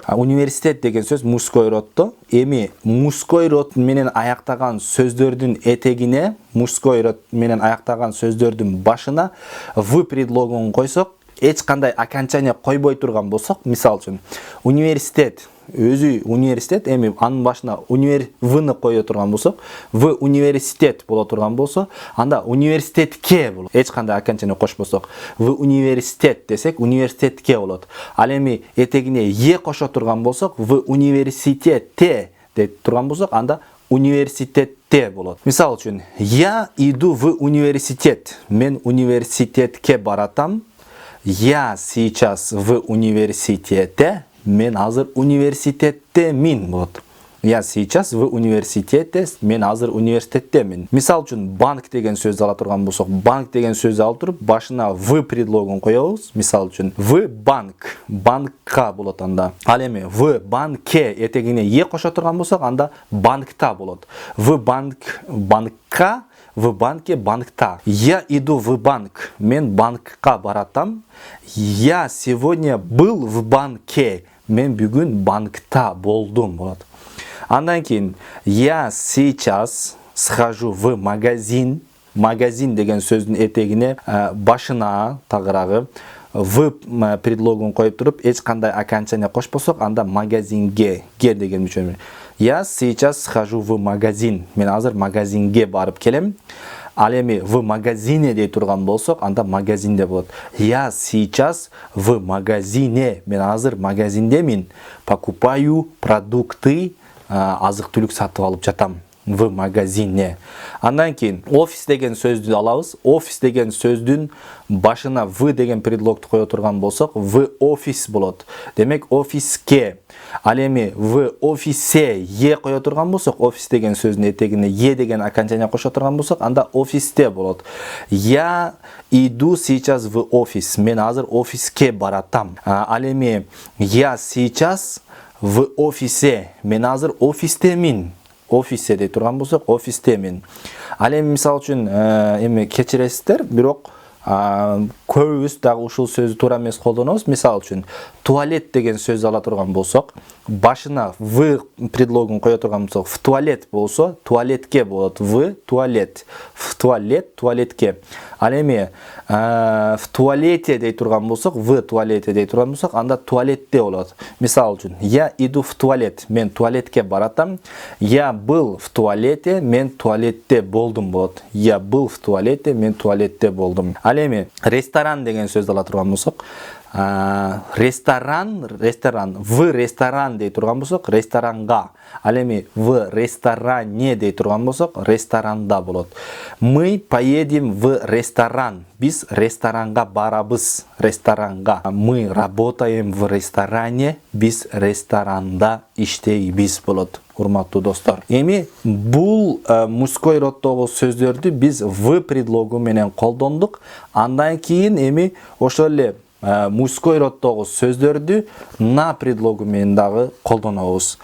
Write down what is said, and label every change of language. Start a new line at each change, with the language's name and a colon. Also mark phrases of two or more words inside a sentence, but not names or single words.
Kyrgyz: Университет деген сөз
Russian: мужской роддо.
Kyrgyz: Эми
Russian: мужской род
Kyrgyz: менен аяктаган сөздөрдүн этегине,
Russian: мужской род
Kyrgyz: менен аяктаган сөздөрдүн башына в предлогун койсок, эч кандай окончание койбой турган болсок, мисал үчүн университет өзү университет, эми анын башына вны кое турган болсок,
Russian: в университет
Kyrgyz: боло турган болсо, анда университетке болот. Эч кандай окончание кошпосок,
Russian: в университет
Kyrgyz: десек, университетке болот. Ал эми этегине е кошо турган болсок, в университетте деп турган болсок, анда университетте болот. Мисал үчүн,
Russian: я иду в университет.
Kyrgyz: Мен университетке баратам.
Russian: Я сейчас в университете.
Kyrgyz: Мен азыр университеттемин болот.
Russian: Я сейчас в университете,
Kyrgyz: мен азыр университеттемин. Мисал үчүн, банк деген сөздү ала турган болсок, банк деген сөздү алып туруп, башына в предлогун коебуз. Мисал үчүн,
Russian: в банк,
Kyrgyz: банкка болот анда. Ал эми
Russian: в банке
Kyrgyz: этегине е кошо турган болсок, анда банкта болот.
Russian: В банк, банкка, в банке, банкта. Я иду в банк.
Kyrgyz: Мен банкка баратам.
Russian: Я сегодня был в банке.
Kyrgyz: Мен бүгүн банкта болдум болот. Андан кийин
Russian: я сейчас схожу в магазин.
Kyrgyz: Магазин деген сөздүн этегине башына тагырагы в предлогун коюп туруп, эч кандай окончание кошпосок, анда магазинге, ге деген мүчө.
Russian: Я сейчас схожу в магазин.
Kyrgyz: Мен азыр магазинге барып келем. Ал эми
Russian: в магазине
Kyrgyz: дей турган болсок, анда магазинде болот.
Russian: Я сейчас в магазине.
Kyrgyz: Мен азыр магазиндемин.
Russian: Покупаю продукты,
Kyrgyz: азык-түлүк сатып алып жатам.
Russian: В магазине.
Kyrgyz: Андан кийин офис деген сөздү алабыз. Офис деген сөздүн башына в деген предлогду кое турган болсок,
Russian: в офис
Kyrgyz: болот. Демек офиске. Ал эми
Russian: в офисе
Kyrgyz: е кое турган болсок, офис деген сөздүн этегине е деген окончание кошо турган болсок, анда офисте болот.
Russian: Я иду сейчас в офис.
Kyrgyz: Мен азыр офиске баратам. Ал эми
Russian: я сейчас в офисе.
Kyrgyz: Мен азыр офистемин. Офисе дей турган болсок, офистемин. Ал эми мисал үчүн эми кечиресиздер, бирок көбүбүз дагы ушул сөздү туура эмес колдонобуз. Мисал үчүн, туалет деген сөздү ала турган болсок, башына в предлогун кое турган болсок,
Russian: в туалет
Kyrgyz: болсо, туалетке болот.
Russian: В туалет. В туалет,
Kyrgyz: туалетке. Ал эми
Russian: в туалете
Kyrgyz: дей турган болсок,
Russian: в туалете
Kyrgyz: дей турган болсок, анда туалетте болот. Мисал үчүн,
Russian: я иду в туалет.
Kyrgyz: Мен туалетке баратам.
Russian: Я был в туалете.
Kyrgyz: Мен туалетте болдум болот.
Russian: Я был в туалете.
Kyrgyz: Мен туалетте болдум. Ал эми ресторан деген сөздү ала турган болсок, ресторан,
Russian: в ресторан
Kyrgyz: дей турган болсок, ресторанга. Ал эми
Russian: в ресторане
Kyrgyz: дей турган болсок, ресторанда болот.
Russian: Мы поедем в ресторан.
Kyrgyz: Биз ресторанга барабыз. Ресторанга.
Russian: Мы работаем в ресторане.
Kyrgyz: Биз ресторанда иштейбиз болот. Урматтуу достор. Эми бул
Russian: мужской роддогу
Kyrgyz: сөздөрдү биз в предлогу менен колдондук. Андан кийин эми ошол эле
Russian: мужской роддогу
Kyrgyz: сөздөрдү на предлогу менен дагы колдонобуз.